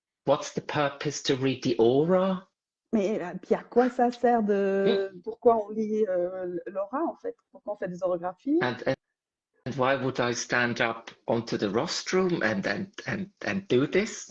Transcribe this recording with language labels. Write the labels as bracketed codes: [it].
[en] What's the purpose to read the aura? [fr] Mais puis à quoi ça sert pourquoi on lit l'aura en fait? Pourquoi on fait des orographies? [en] And why would I stand up onto the rostrum and do this?